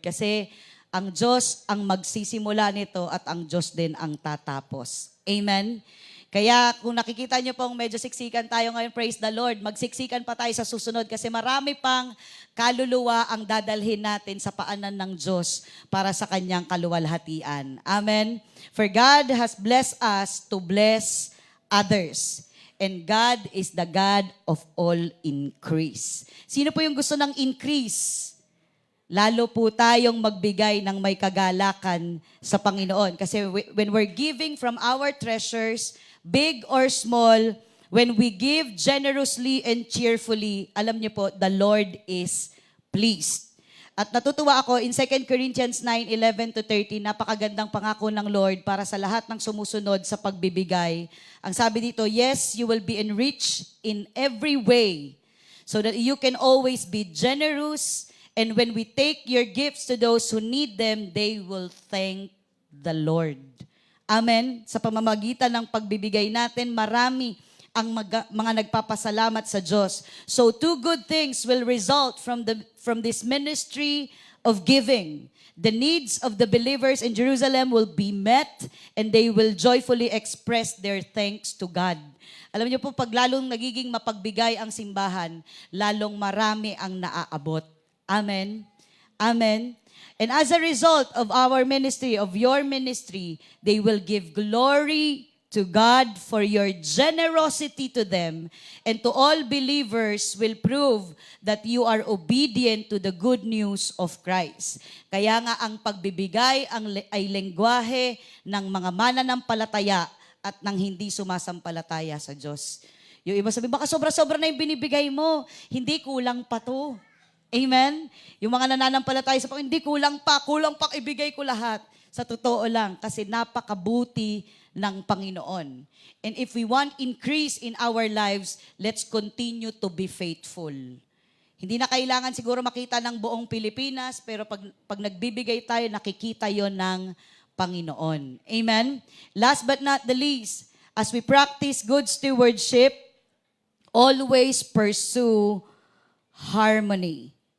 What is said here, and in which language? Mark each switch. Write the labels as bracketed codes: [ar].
[tl] Kasi ang Diyos ang magsisimula nito at ang Diyos din ang tatapos. Amen? Kaya kung nakikita nyo pong medyo siksikan tayo ngayon, [en] praise the Lord, [tl] magsiksikan pa tayo sa susunod kasi marami pang kaluluwa ang dadalhin natin sa paanan ng Diyos para sa kanyang kaluwalhatian. Amen? [en] For God has blessed us to bless others. And God is the God of all increase. [tl] Sino po yung gusto ng increase? Lalo po tayong magbigay ng may kagalakan sa Panginoon. [en] Kasi when we're giving from our treasures, big or small, when we give generously and cheerfully, [tl] alam niyo po, [en] the Lord is pleased. [tl] At natutuwa ako in 2 Corinthians 9:11-13, napakagandang pangako ng Lord para sa lahat ng sumusunod sa pagbibigay. Ang sabi dito, [en] yes, you will be enriched in every way so that you can always be generous. And when we take your gifts to those who need them, they will thank the Lord. Amen? [tl] Sa pamamagitan ng pagbibigay natin, marami ang mga nagpapasalamat sa Diyos. [en] So two good things will result from this ministry of giving. The needs of the believers in Jerusalem will be met and they will joyfully express their thanks to God. [tl] Alam niyo po, pag lalong nagiging mapagbigay ang simbahan, lalong marami ang naaabot. Amen? Amen? [en] And as a result of our ministry, of your ministry, they will give glory to God for your generosity to them, and to all believers will prove that you are obedient to the good news of Christ. [tl] Kaya nga ang pagbibigay ay lengguwahe ng mga mananampalataya at ng hindi sumasampalataya sa Diyos. Yung iba sabi, baka sobra-sobra na yung binibigay mo. Hindi, kulang pa to. Amen? Yung mga nananampalataya sa Panginoon, hindi, kulang pa ibigay ko lahat. Sa totoo lang, kasi napakabuti ng Panginoon. [en] And if we want increase in our lives, let's continue to be faithful. [tl] Hindi na kailangan siguro makita ng buong Pilipinas, pero pag nagbibigay tayo, nakikita yon ng Panginoon. Amen? [en] Last but not the least, as we practice good stewardship, always pursue harmony.